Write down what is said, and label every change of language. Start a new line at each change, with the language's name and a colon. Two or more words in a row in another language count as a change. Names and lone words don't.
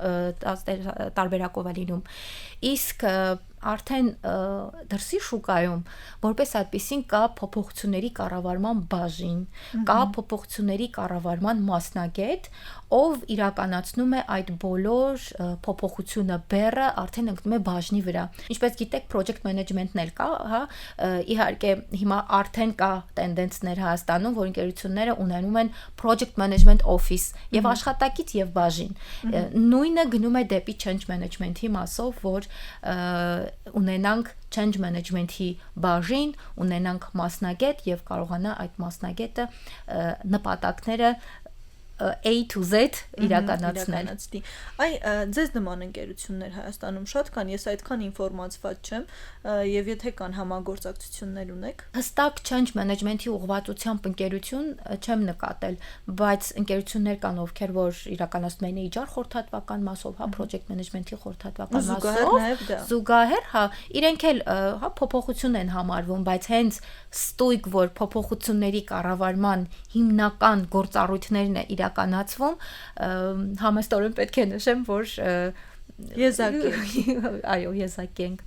Armenian: տարբերակով է լինում։ Իսկ արդեն դրսի շուկայում որպես այդպեսին կա փոփոխությունների կառավարման բաժին, կա փոփոխությունների կառավարման մասնագետ, ով իրականացնում է այդ բոլոր փոփոխությունը բեռը արդեն ընկնում է բաժնի վրա։ Ինչպես գիտեք,
English: project management-
Armenian: ն էլ կա, հա, իհարկե հիմա արդեն կա տենդենսներ Հայաստանում, որ ընկերությունները ունենում են
English: project management office
Armenian: եւ աշխատակից եւ բաժին։ Նույնը գնում է դեպի
English: change management-
Armenian: ի մասով, որ ունենանք
English: change management-
Armenian: ի բաժին, ունենանք մասնագետ եւ կարողանա այդ մասնագետը նպատակները
English: A to Z
Armenian: իրականացնել։ Այ ձեզ նման ընկերություններ Հայաստանում շատ կան, ես այդքան ինֆորմացված չեմ, եւ եթե կան համագործակցություններ ունեք։ Հստակ
English: change management-
Armenian: ի ուղղվածությամբ ընկերություն չեմ նկատել, բայց ընկերություններ կան, ովքեր որ իրականացնում են իջար խորհրդատվական մասով, հա,
English: project management-
Armenian: ի խորհրդատվական մասով, զուգահեռ, հա, իրենք էլ հա փոփոխություն են համարվում, բայց հենց ստույգ որ փոփոխությունների կառավարման հիմնական գործառույթներն է իրականացվում, համեստորեն պետք է նշեմ, որ այո, եզակի ենք։